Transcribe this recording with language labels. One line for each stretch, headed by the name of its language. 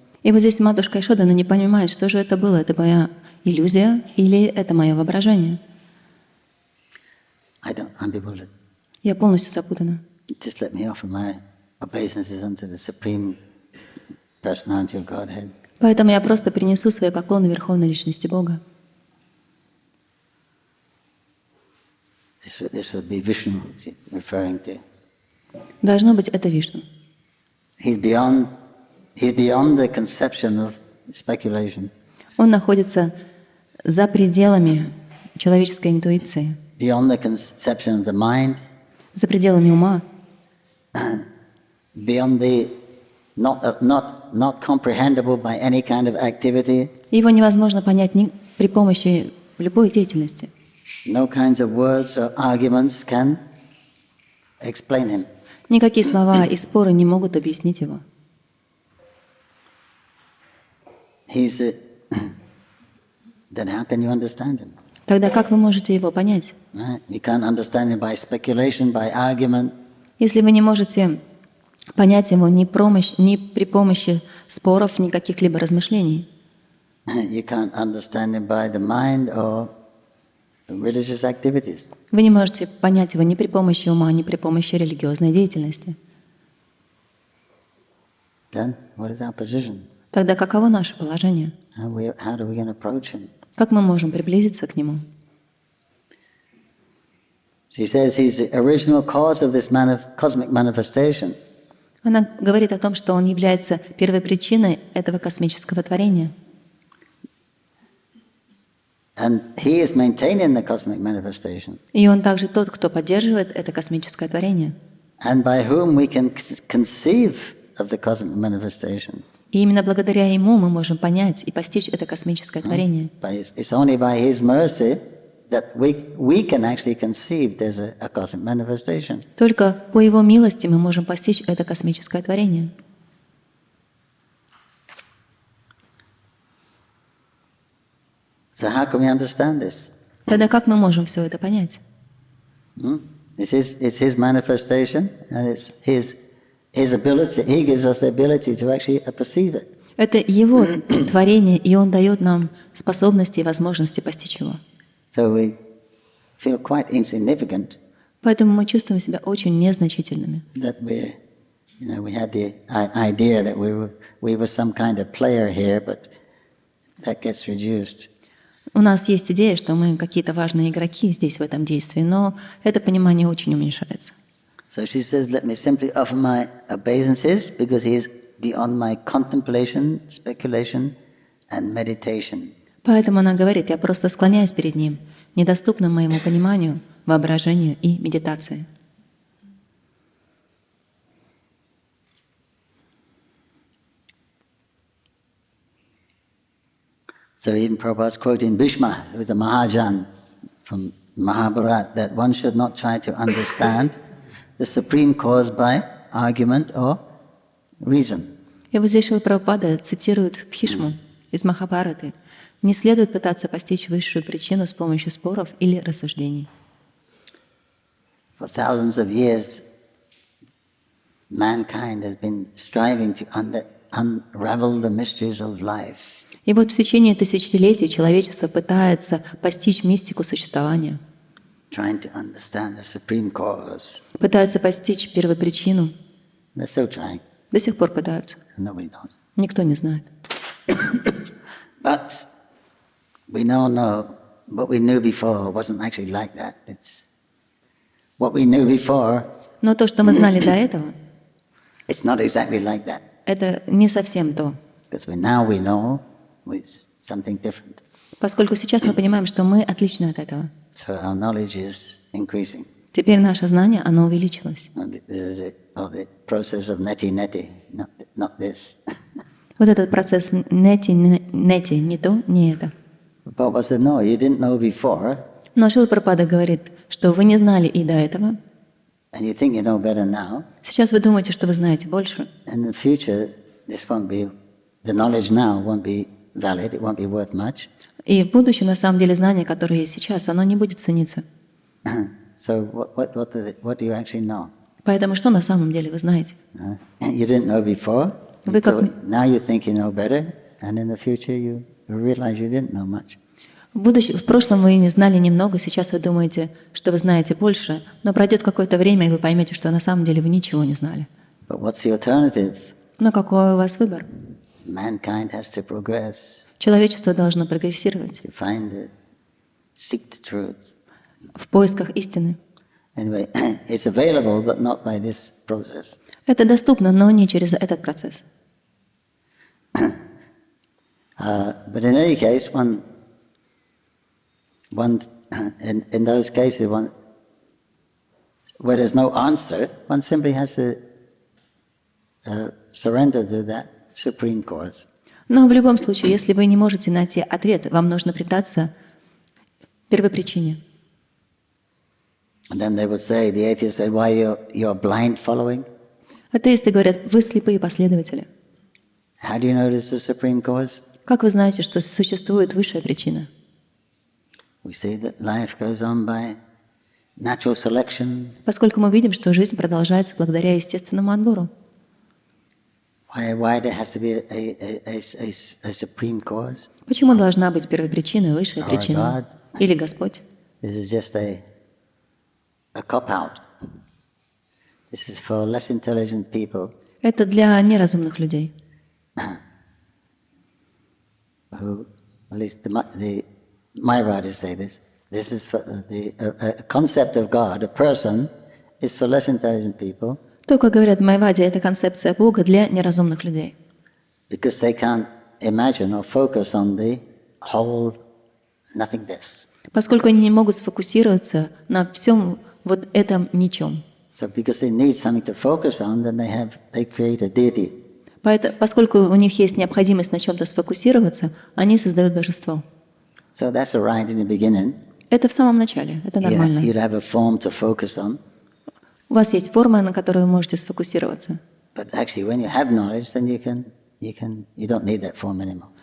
Russian: И вот здесь матушка Яшода, она не понимает, что же это было. Это моя иллюзия или это мое воображение?
English: I'm bewildered.
Russian: Я полностью запутана.
English: Just let me offer my obeisances unto the Supreme Personality of Godhead.
Russian: Поэтому я просто принесу свои поклоны Верховной Личности Бога.
English: This would be Vishnu referring to.
Russian: Должно быть, это Вишну.
English: He's beyond the conception of speculation.
Russian: Он находится за пределами человеческой интуиции,
English: Beyond the conception of the mind.
Russian: за пределами ума,
English: Beyond the not comprehensible by any kind of activity.
Russian: его невозможно понять ни при помощи любой деятельности.
English: No kinds of words or arguments can explain him.
Russian: Никакие слова и споры не могут объяснить его.
English: Then how can you understand him?
Russian: Тогда как вы можете его понять?
English: You can't understand him by speculation, by argument.
Russian: Если вы не можете понять его ни при помощи споров, ни каких-либо размышлений.
English: You can't understand him by the mind or religious activities.
Russian: Вы не можете понять его ни при помощи ума, ни при помощи религиозной деятельности.
English: Then what is our position?
Russian: Тогда каково наше положение?
English: How do we approach him?
Russian: Как мы можем приблизиться к нему?
English: She says he's the original cause of this cosmic manifestation.
Russian: Она говорит о том, что он является первой причиной этого космического творения.
English: And he is maintaining the cosmic manifestation.
Russian: И он также тот, кто поддерживает это космическое творение.
English: And by whom we can conceive of the cosmic manifestation.
Russian: И именно благодаря ему мы можем понять и постичь это космическое творение.
English: It's only by his mercy that we can actually conceive there's a cosmic manifestation.
Russian: Только по его милости мы можем постичь это космическое творение.
English: So how can we understand this?
Russian: Тогда как мы можем все это понять?
English: It's his manifestation, and it's his ability. He gives us the ability to actually perceive it.
Russian: Это его творение, и он дает нам способности и возможности постичь его.
English: So we feel quite insignificant.
Russian: Поэтому мы чувствуем себя очень незначительными.
English: That You know, we had the idea that we were some kind of player here, but that gets reduced.
Russian: У нас есть идея, что мы какие-то важные игроки здесь, в этом действии, но это понимание очень уменьшается.
English: So she says, let me simply offer my obeisances because he is beyond my contemplation, speculation and meditation.
Russian: Поэтому она говорит, я просто склоняюсь перед ним, недоступным моему пониманию, воображению и медитации.
English: So even Prabhupada's quoting Bhishma, who is a Mahajan from Mahabharata, that one should not try to understand the supreme cause by argument or reason.
Russian: И вот здесь Шрила Прабхупада цитирует Бхишму из Махабхараты. Не следует пытаться постичь высшую причину с помощью споров или рассуждений.
English: For thousands of years, mankind has been striving to unravel the mysteries of life.
Russian: И вот в течение тысячелетий человечество пытается постичь мистику существования,
English: Trying to understand the supreme cause.
Russian: пытается постичь первопричину,
English: They're still trying,
Russian: до сих пор пытаются.
English: and nobody knows.
Russian: Никто не знает.
English: But we now know what we knew before wasn't actually like that. It's what we knew before,
Russian: Но то, что мы знали до этого,
English: it's not exactly like that.
Russian: это не совсем то.
English: Because now we know it's something different.
Russian: Поскольку сейчас мы понимаем, что мы отличны от этого.
English: So our knowledge is increasing.
Russian: Теперь наше знание, оно увеличилось.
English: And this is it, the process of neti, not this.
Russian: Вот этот процесс нети, не то, не это.
English: Prabhupada said, no, you didn't know before,
Russian: Но Шрила Прабхупада говорит, что вы не знали и до этого.
English: and you think you know better now.
Russian: Сейчас вы думаете, что вы знаете больше.
English: In the future, this won't be, the knowledge now won't be valid, it won't be worth much.
Russian: И в будущем, на самом деле, знание, которое есть сейчас, оно не будет цениться.
English: So what do you actually know?
Russian: Поэтому что на самом деле вы знаете?
English: You didn't know before,
Russian: Вы как-
English: now you think you know better, and in the future you realize you didn't know much.
Russian: В прошлом вы знали немного, сейчас вы думаете, что вы знаете больше, но пройдет какое-то время, и вы поймете, что на самом деле вы ничего не знали.
English: But what's the alternative?
Russian: Но какой у вас выбор?
English: Mankind has to progress,
Russian: Человечество должно прогрессировать
English: to find it, seek the truth.
Russian: в поисках истины.
English: Anyway, it's available, but not by this process.
Russian: Это доступно, но не через этот процесс.
English: But in any case, in those cases, where there's no answer, one simply has to surrender to that supreme cause.
Russian: Но в любом случае, если вы не можете найти ответ, вам нужно предаться первопричине.
English: And then they would say, the atheists say, why you're blind following?
Russian: Атеисты говорят, вы слепые последователи.
English: How do you know this is the supreme cause?
Russian: Как вы знаете, что существует высшая причина?
English: We see that life goes on by natural selection.
Russian: Поскольку мы видим, что жизнь продолжается благодаря естественному отбору.
English: Why there has to be a supreme cause?
Russian: Почему должна быть первопричина, высшая
English: Our
Russian: причина?
English: God.
Russian: Или Господь?
English: This is just a cop-out. This is for less intelligent people
Russian: Это для неразумных людей,
English: who, at least the Mayavadis say this. This is for the concept of God, a person, is for less intelligent people
Russian: то, как говорят в Майаваде, это концепция Бога для неразумных людей.
English: because they can't imagine or focus on the whole nothingness.
Russian: Поскольку они не могут сфокусироваться на всем вот этом ничем.
English: So because they need something to focus on, then they create a deity.
Russian: Поскольку у них есть необходимость на чем-то сфокусироваться, они создают божество.
English: So that's all right in the beginning.
Russian: Это в самом начале, это нормально.
English: You'd have a form to focus on.
Russian: У вас есть форма, на которую вы можете сфокусироваться.
English: But actually, when you have knowledge, then you don't need that form anymore.